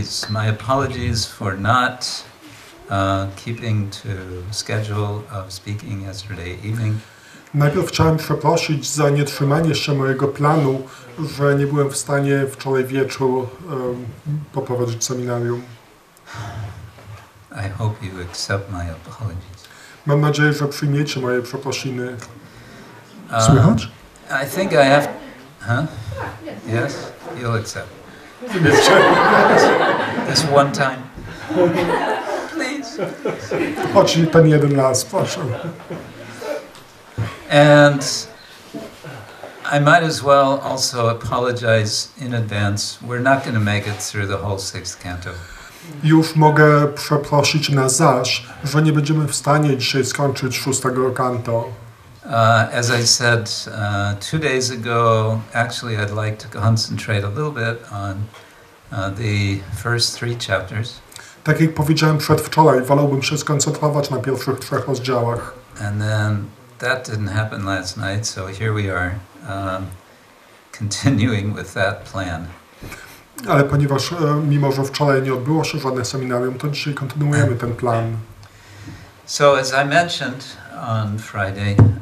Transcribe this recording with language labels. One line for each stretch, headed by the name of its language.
English: My apologies for not keeping to schedule of speaking yesterday evening.
Polish: Najpierw chciałem przeprosić za nietrzymanie się mojego planu, że nie byłem w stanie wczoraj wieczór poprowadzić seminarium.
English: I hope you accept my apologies.
Polish: Mam nadzieję, że przyjmiecie moje przeprosiny. Słychać?
English: I think I have... Yes? You'll accept. This one time. Please.
Polish: Choć ten jeden raz, proszę.
English: And I might as well also apologize in advance. We're not going to make it through the whole sixth canto.
Polish: Już mogę przeprosić na zaś, że nie będziemy w stanie dzisiaj skończyć szóstego kanto.
English: As I said 2 days ago, actually I'd like to concentrate a little bit on the first 3 chapters.
Polish: Tak jak powiedziałem przedwczoraj, wolałbym się skoncentrować na pierwszych 3 rozdziałach.
English: And then that didn't happen last night, so here we are, continuing with that plan.
Polish: Ale ponieważ mimo, że wczoraj nie odbyło się żadne seminarium, to dzisiaj kontynuujemy ten plan.
English: So as I mentioned on Friday,